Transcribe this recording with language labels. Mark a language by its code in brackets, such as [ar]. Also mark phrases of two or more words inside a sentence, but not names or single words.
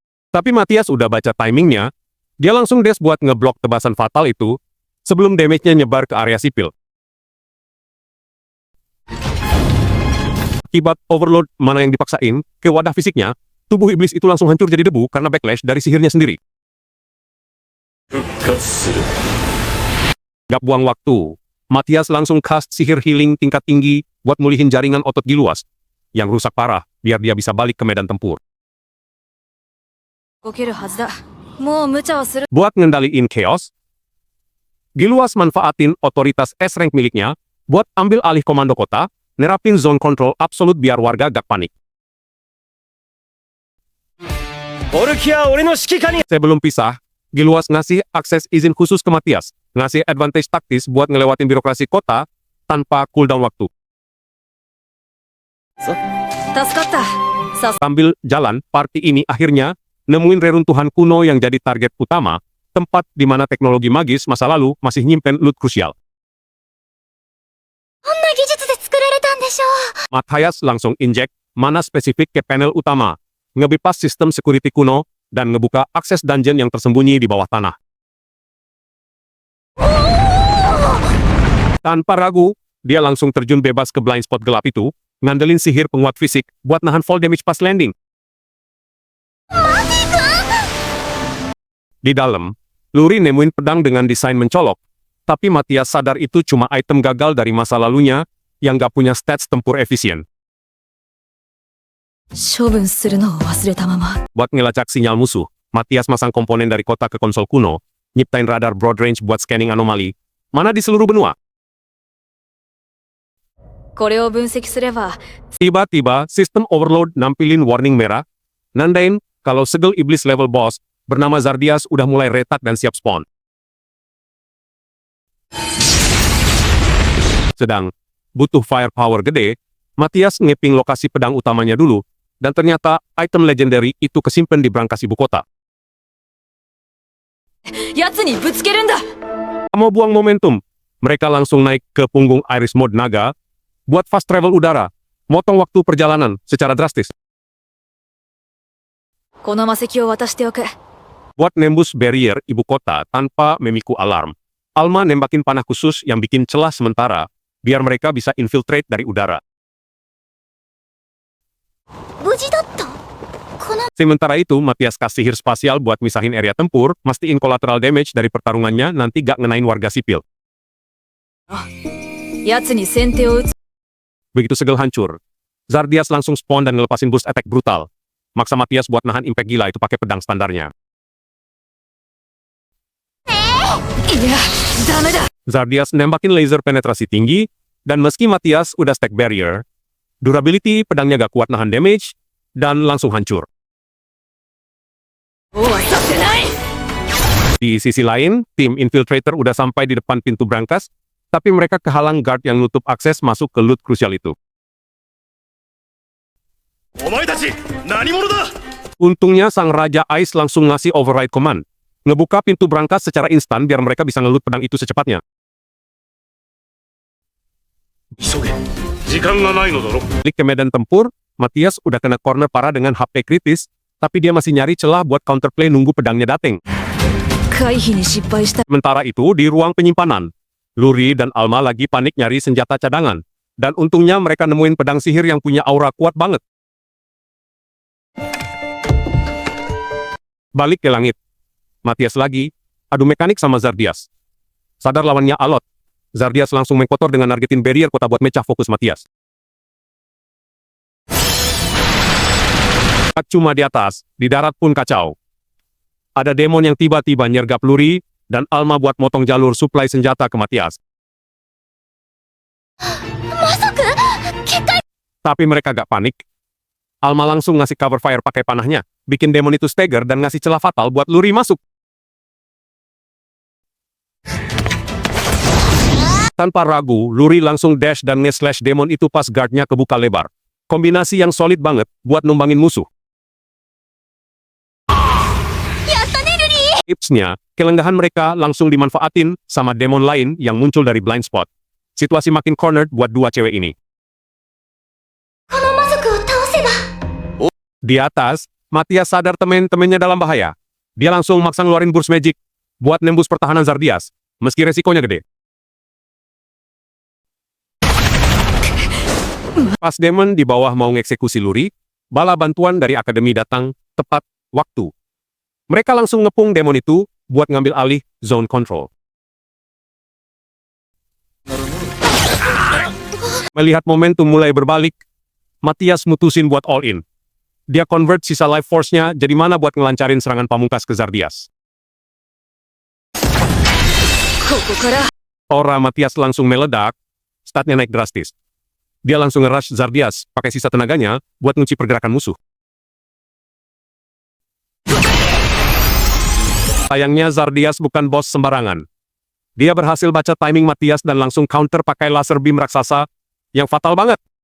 [id] Tapi Matthias udah baca timingnya, dia langsung dash buat ngeblok tebasan fatal itu, sebelum damage-nya nyebar ke area sipil. Akibat overload mana yang dipaksain ke wadah fisiknya, tubuh iblis itu langsung hancur jadi debu karena backlash dari sihirnya sendiri. [ja] 復活する。 [id] Gak buang waktu, Matthias langsung cast sihir healing tingkat tinggi buat mulihin jaringan otot Giluas yang rusak parah biar dia bisa balik ke medan tempur. [ja] 動けるはずだ。もう無茶をする。 [id] Buat ngendaliin chaos, Giluas manfaatin otoritas S-rank miliknya buat ambil alih komando kota, nerapin [en] zone control [id] absolut biar warga gak panik. [ja] オルキアは俺の指揮下に [id] Sebelum pisah, Giluas ngasih akses izin khusus ke Matthias, ngasih advantage taktis buat ngelewatin birokrasi kota tanpa cooldown waktu. [ja] 助かった。さ [id] Sambil jalan, party ini akhirnya nemuin reruntuhan kuno yang jadi target utama, tempat di mana teknologi magis masa lalu masih nyimpen loot krusial. [ja] どんな技術で作られたんでしょう。 [id] Matthias langsung injek mana spesifik ke panel utama, ngebypass sistem security kuno, dan ngebuka akses dungeon yang tersembunyi di bawah tanah. Tanpa ragu, dia langsung terjun bebas ke [en] blind spot [id] gelap itu, ngandelin sihir penguat fisik buat nahan [en] fall damage [id] pas landing. Di dalam, Luri nemuin pedang dengan desain mencolok, tapi Matthias sadar itu cuma item gagal dari masa lalunya yang gak punya stats tempur efisien. [ja] 処分するのを忘れたまま。 [id] Buat ngelacak sinyal musuh, Matthias masang komponen dari kota ke konsol kuno, nyiptain radar [en] broad range [id] buat scanning anomali, mana di seluruh benua. [ja] これを分析すれば、 [id] Tiba-tiba, sistem overload nampilin warning merah, nandain kalau segel iblis level boss bernama Zardias udah mulai retak dan siap spawn. Sedang butuh firepower gede, Matthias ngeping lokasi pedang utamanya dulu, dan ternyata item legendary itu kesimpan di brankas ibu kota. [ja] 奴にぶつけるんだ。 [id] Mau buang momentum, mereka langsung naik ke punggung Iris Mode Naga, buat [en] fast travel [id] udara, motong waktu perjalanan secara drastis. [ja] この魔石を渡しておく。 [id] Buat nembus barrier ibu kota tanpa memiku alarm, Alma nembakin panah khusus yang bikin celah sementara, biar mereka bisa infiltrate dari udara. [ja] 無事だった。この [id] Sementara itu, Matthias kasih sihir spasial buat misahin area tempur, mastiin [en] collateral damage [id] dari pertarungannya nanti gak ngenain warga sipil. [ja] 奴に先手を打つ。 [id] Begitu segel hancur, Zardias langsung spawn dan ngelepasin [en] boost attack [id] brutal. Maksa Matthias buat nahan impact gila itu pakai pedang standarnya. [ja] いや、ダメだ。 [id] Zardias nembakin laser penetrasi tinggi, dan meski Matthias udah [en] stack barrier, [id] durability pedangnya gak kuat nahan damage, dan langsung hancur. [ja] もうさせない。 [id] Di sisi lain, tim infiltrator udah sampai di depan pintu brankas, tapi mereka kehalang guard yang nutup akses masuk ke loot krusial itu. [ja] お前たち何者だ。 [id] Untungnya sang Raja Ice langsung ngasih [en] override command, [id] ngebuka pintu brankas secara instan biar mereka bisa ngeloot pedang itu secepatnya. [ja] 急げ。時間がないのだろ。 [id] Balik ke medan tempur, Matthias udah kena corner parah dengan HP kritis, tapi dia masih nyari celah buat counterplay nunggu pedangnya dateng. [ja] 回避に失敗した。 [id] Sementara itu, di ruang penyimpanan, Luri dan Alma lagi panik nyari senjata cadangan, dan untungnya mereka nemuin pedang sihir yang punya aura kuat banget. Balik ke langit, Matthias lagi, adu mekanik sama Zardias. Sadar lawannya alot, Zardias langsung mengkotor dengan nargetin barrier kota buat mecah fokus Matthias. Tak cuma di atas, di darat pun kacau. Ada demon yang tiba-tiba nyergap Luri, dan Alma buat motong jalur suplai senjata ke Matthias. [ja] 魔族結界 [id] Tapi mereka gak panik. Alma langsung ngasih [en] cover fire [id] pakai panahnya, bikin demon itu stagger dan ngasih celah fatal buat Luri masuk. Tanpa ragu, Luri langsung dash dan nge-slash demon itu pas guardnya kebuka lebar. Kombinasi yang solid banget buat numbangin musuh. [ja] やったねルリー。 [id] Tipsnya, kelenggahan mereka langsung dimanfaatin sama demon lain yang muncul dari [en] blind spot. [id] Situasi makin cornered buat dua cewek ini. [ja] この魔族を倒せば [id] Di atas, Matias sadar temen-temennya dalam bahaya. Dia langsung maksa ngeluarin [en] burst magic [id] buat nembus pertahanan Zardias, meski resikonya gede. Pas Demon di bawah mau ngeksekusi Luri, bala bantuan dari Akademi datang tepat waktu. Mereka langsung ngepung Demon itu buat ngambil alih [en] zone control. [id] Melihat momentum mulai berbalik, Matias mutusin buat [en] all in. [id] Dia convert sisa [en] life force- [id] nya jadi mana buat ngelancarin serangan pamungkas ke Zardias. [ja] ここから [id] Aura Matias langsung meledak, statnya naik drastis. Dia langsung nge-rush Zardias pakai sisa tenaganya buat ngunci pergerakan musuh. Sayangnya Zardias bukan bos sembarangan. Dia berhasil baca timing Matias dan langsung counter pakai [en] laser beam [id] raksasa yang fatal banget.